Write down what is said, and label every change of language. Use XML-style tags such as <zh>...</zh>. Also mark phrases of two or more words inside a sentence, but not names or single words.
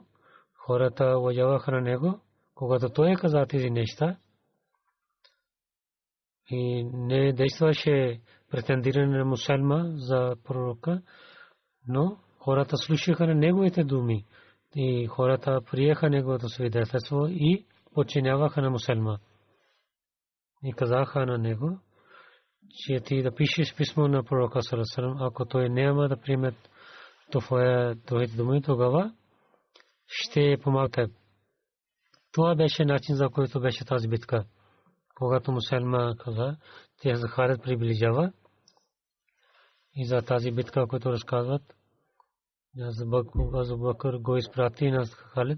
<bg>Хората уважаваха на него, когато той каза тези неща и не действаше претендиране на мусулман за пророка, но хората слушаха на неговите думи и хората приеха неговото свидетелство и подчиняваха на мусулман. И казаха на него, че ти да пишеш писмо на пророка</bg> <ar>صلى الله عليه وسلم,</ar> <bg>ако той няма да приеме твоите думи, тогава ще помага. Това беше начин, за който беше тази битка. Когато мусулман каза, че Халид приближава и за тази битка, която разказват, Абу Бакр го изпрати на Халид.</bg>